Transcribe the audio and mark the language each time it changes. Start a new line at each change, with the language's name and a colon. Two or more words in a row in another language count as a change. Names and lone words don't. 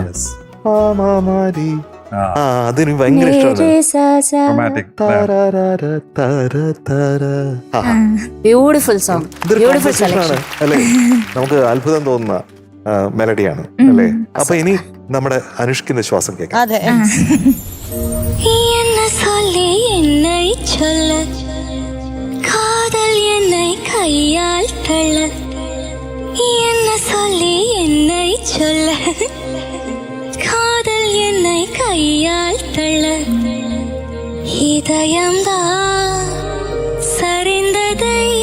Malayalam: അതിന് ഭയങ്കര ഇഷ്ടമാണ്. റൊമാൻറ്റിക്.
English: beautiful song. beautiful selection
Malayalam: അല്ലേ? നമുക്ക് അത്ഭുതം തോന്നുന്ന മെലഡിയാണ് അല്ലേ? അപ്പൊ ഇനി നമ്മുടെ അനുഷ്കിന്റെ ശ്വാസം കേൾക്കാം. അതെ.
Tamil: என்ன சொல்லி என்னை சொல்ல காதல் என்னை கையால் தள்ள என்ன சொல்லி என்னை சொல்ல காதல் என்னை கையால் தள்ள இதயம்தான் சரிந்ததை